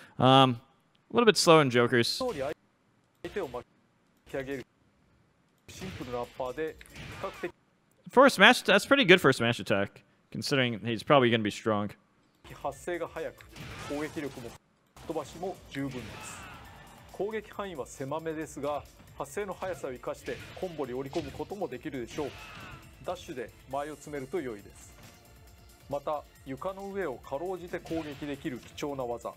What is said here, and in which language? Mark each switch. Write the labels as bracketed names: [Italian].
[English] A little bit slow in Jokers. [Japanese] 通り相手を巻き上げるシンプルなアッパーで比較的 [English] For a smash, that's pretty good for a smash attack, considering he's probably gonna be strong. [Japanese] 発生が速く攻撃力も飛ばしも十分です。攻撃範囲は狭めですが発生の速さを生かしてコンボに織り込むこともできるでしょう。ダッシュで前を詰めると良いです。また床の上をかろうじて攻撃できる貴重な技。